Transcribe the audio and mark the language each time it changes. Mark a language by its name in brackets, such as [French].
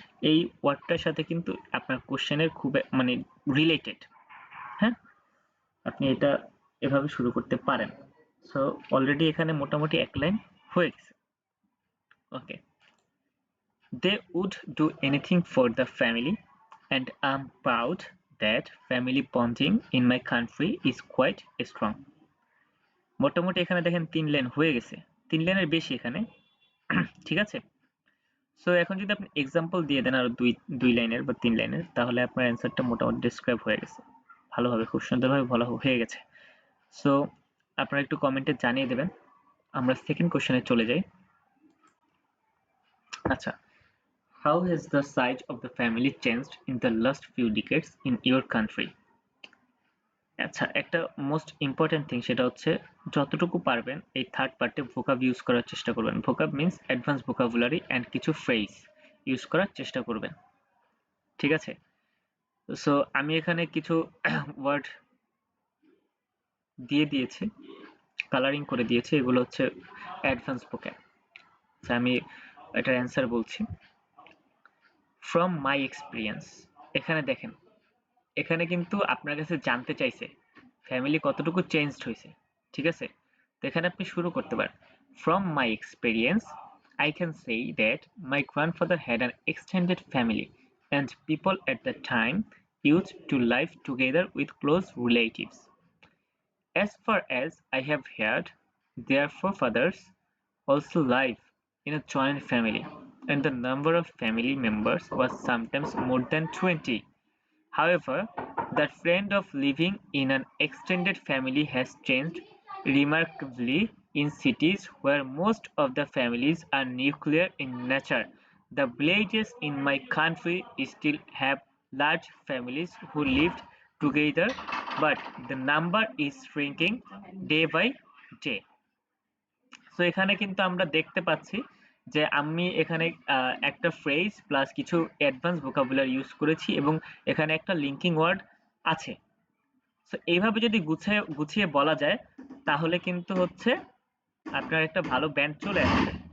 [Bangla] এই ওয়ার্ডটার সাথে কিন্তু আপনার কোশ্চেনের খুব মানে রিলেটেড। হ্যাঁ, আপনি এটা এভাবে শুরু করতে পারেন। সো অলরেডি এখানে মোটামুটি এক লাইন হয়ে গেছে। [English] Okay, they would do anything for the family and I'm proud that family bonding in my country is quite strong. [Bangla] মোটামুটি এখানে দেখেন 3 লাইন হয়ে গেছে, 3 লাইনের বেশি এখানে। ঠিক আছে, সো এখন যদি আপনি এক্সাম্পল দিয়ে দেন আরো দুই লাইনের বা 3 লাইনের, তাহলে আপনার অ্যান্সারটা মোটামুটি ডিসক্রাইব হয়ে গেছে ভালোভাবে, খুব সুন্দরভাবে বলা হয়ে গেছে। সো আপনারা একটু কমেন্টে জানিয়ে দেবেন। আমরা সেকেন্ড কোশ্চেনে চলে যাই। [English] আচ্ছা, how has the size of the family changed in the last few decades in your country? [Bangla] আচ্ছা, একটা মোস্ট ইম্পর্টেন্ট থিং সেটা হচ্ছে যতটুকু পারবেন এই থার্ড পার্টে ভোকাব ইউজ করার চেষ্টা করবেন। ভোকাব মিন্স অ্যাডভান্স ভোকাবুলারি অ্যান্ড কিছু ফ্রেজ ইউজ করার চেষ্টা করবেন। ঠিক আছে, সো আমি এখানে কিছু ওয়ার্ড দিয়ে দিয়েছি, কালারিং করে দিয়েছি, এগুলো হচ্ছে অ্যাডভান্স ভোক্যাব। আমি এটার অ্যান্সার বলছি। ফ্রম মাই এক্সপিরিয়েন্স, এখানে দেখেন এখানে কিন্তু আপনার কাছে জানতে চাইছে ফ্যামিলি কতটুকু চেঞ্জড হয়েছে। ঠিক আছে, তো এখানে আপনি শুরু করতে পারেন, from my experience [English] I can say that my grandfather had an extended family and people at the time used to live together with close relatives. As far as I have heard, their forefathers also lived in a joint family, and the number of family members was sometimes more than 20. However, the trend of living in an extended family has changed remarkably in cities where most of the families are nuclear in nature. The villages in my country still have large families who lived together, but the number is shrinking day by day. [Bangla] So এখানে কিন্তু আমরা দেখতে পাচ্ছি যে আমি এখানে একটা phrase plus কিছু অ্যাডভান্স ভোকাবুলারি ইউজ করেছি এবং এখানে একটা লিঙ্কিং ওয়ার্ড আছে। সো এইভাবে যদি গুছিয়ে বলা যায় তাহলে কিন্তু হচ্ছে আপনার একটা ভালো ব্যান্ড চলে আসবে।